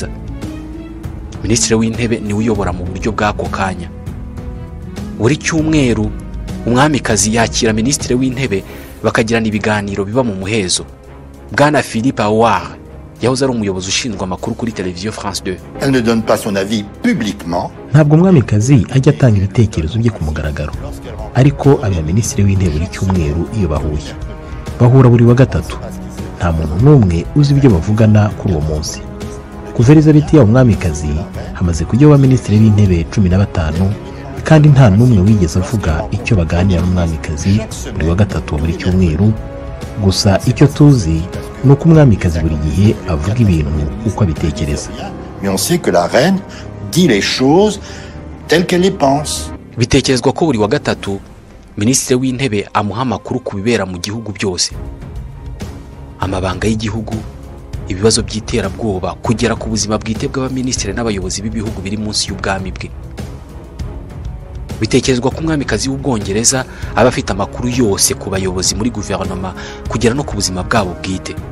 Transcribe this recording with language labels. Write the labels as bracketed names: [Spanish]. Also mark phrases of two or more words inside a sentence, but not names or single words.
[Kinyarwanda] Minisitiri w'Intebe niwe uyobora mu buryo bw'ako kanya. Buri cyumweru umwamikazi yakira Minisitiri w'Intebe bakagirana ibiganiro biba mu muhezo. Bwana Philippe Aouar yahoze ari umuyobozi ushinzwe amakuru kuri televiziyo France 2. [French] Elle ne donne pas son avis publiquement. [Kinyarwanda] Ntabwo umwamikazi ajya atanga ibitekerezo bye ku mugaragaro, ariko abiha Minisitiri w'Intebe buri cyumweru iyo bahuye. Bahura buri wa gatatu. Nta muntu n'umwe uzi ibyo bavugana kuri uwo munsi. Kuva Elizabeth ya umwamikazi hamaze kujyaho Minisitiri w'Intebe 15, kandi nta n'umwe wigeze avuga icyo baganira n'umwamikazi buri wa gatatu buri cyumweru. Gusa icyo tuzi ni uko umwamikazi buri gihe avuga ibintu uko abitekereza. [French] Mais on sait que la reine dit les choses telles qu'elle les pense. [Kinyarwanda] Bitekerezwa ko buri wa gatatu Minisitiri w'Intebe amuha amakuru ku bibera mu gihugu byose. Amabanga y'igihugu, ibibazo by'iterabwoba, kugera ku buzima bwite bw'abaminisitiri n'abayobozi b'ibihugu biri munsi y'ubwami bwe. Bitekerezwa ko umwamikazi w'Ubwongereza aba afite amakuru yose ku bayobozi muri guverinoma, kugera no ku buzima bwabo bwite.